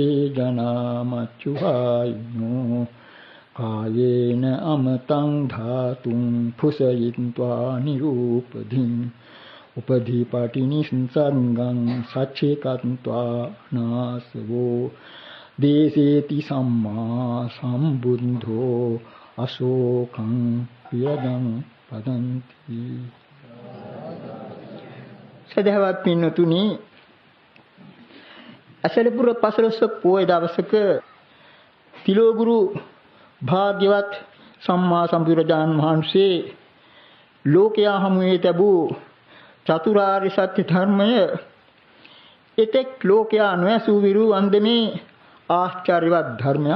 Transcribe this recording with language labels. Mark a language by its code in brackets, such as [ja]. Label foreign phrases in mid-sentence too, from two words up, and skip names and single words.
[pi] जनामच्युहायिनो कायेन अमतं धातुं फुसयित्वा निरूपधिं उपधिपटिनिसंसर्गं सच्चेकत्वा नासवो देशेति सम्मा सम्बुद्धो अशोकं विरदं वदन्ति [si] සදහවත් පින්නතුනි, අසලපුර පසළොස්වක පෝය දවසක තිලෝගුරු භාග්‍යවත් සම්මා සම්බුදුරජාණන් වහන්සේ ලෝකයා හමුවේ තිබූ චතුරාර්ය සත්‍ය ධර්මය එතෙක් ලෝකයා නොඇසූ විරු අන්දමේ ආශ්චර්යවත් ධර්මයක්.